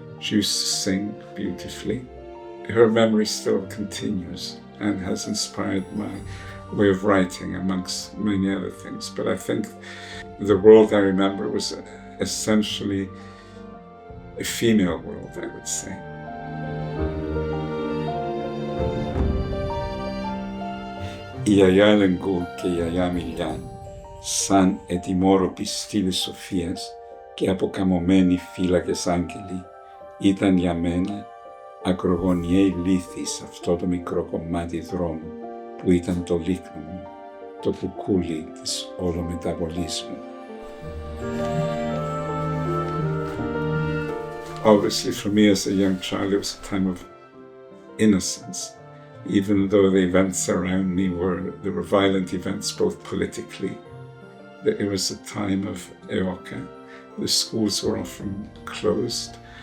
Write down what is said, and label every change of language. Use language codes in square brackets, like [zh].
[en] She used to sing beautifully. Her memory still continues and has inspired my way of writing, amongst many other things. But I think the world I remember was essentially a female world, I would say. [el] Η γιαγιά Ελενγκού και η γιαγιά Μιλιά, σαν ετοιμόρροποι στήλες σοφίας και αποκαμωμένοι φύλακες άγγελοι, ήταν για μένα ακρογωνιαίοι λύθοι σε αυτό το μικρό κομμάτι δρόμου που ήταν το λίκνο μου, το κουκούλι της ολομεταβολής μου. [en] Obviously, for me as a young child, it was a time of innocence, even though the events around me there were violent events, both politically. It was a time of EOKA. The schools were often closed.